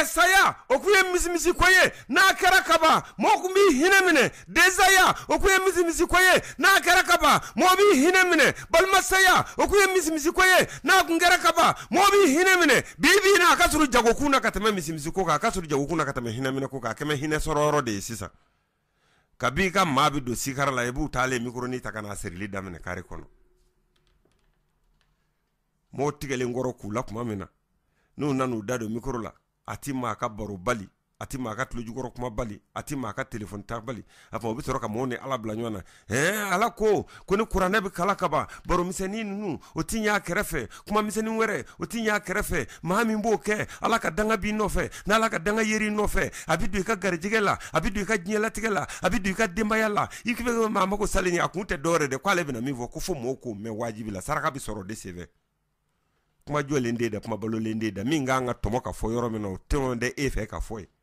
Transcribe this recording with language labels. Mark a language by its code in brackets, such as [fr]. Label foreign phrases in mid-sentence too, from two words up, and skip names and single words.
[bm] saya o kun ye misimisi ko ye n'a kɛra kaba mɔgɔ kun b'i hinɛ minɛ densaya o kun ye misimisi ko ye n'a kɛra kaba mɔgɔ b'i hinɛ minɛ balimasaya o kun ye misimisi ko ye n'a kun kɛra kaba mɔgɔ b'i hinɛ minɛ bi na a ka sɔrɔ jagokun na ka tɛmɛ misimisi ko kan a ka sɔrɔ jagokun na ka tɛmɛ hinɛ minɛ ko kan a kɛmɛ hinɛ sɔrɔ yɔrɔ de ye sisan kabi ka maa bɛ don sikara la i b'u taalen mikroni ta ka n'a serili daminɛ kare kɔnɔ mɔgɔ tigɛlen kɔrɔ k'u la kuma min na n'u nan'u da don micro la a ti maa ka baro bali a ti maa ka tulojukɔrɔ kuma bali a ti maa ka téléphone ta bali a fɔ o bɛ sɔrɔ ka mɔgɔw ni ala bila ɲɔgɔn na ala ko ni kuranɛ bɛ kala ka ban baro misɛnnin ninnu o ti ɲɛ a kɛrɛfɛ kuma misɛnnin wɛrɛ o ti ɲɛ a kɛrɛfɛ maa min b'o kɛ ala ka danga b'i nɔfɛ n'ala ka danga yeri nɔfɛ a bɛ don i ka garijɛgɛ la a bɛ don i ka diɲɛlatigɛ la a bɛ don i ka denbaya la i bɛ maa mago salen a kun tɛ dɔwɛrɛ dɛ k'ale bɛna min fɔ ko fo mɔgɔw k'o mɛn wajibi la saraka bɛ sɔrɔ o de senfɛ kuma jɔlen de da kuma balolen de da min kan ka tɔmɔ ka fɔ yɔrɔ min na o tɛmɛ de e fɛ ka fɔ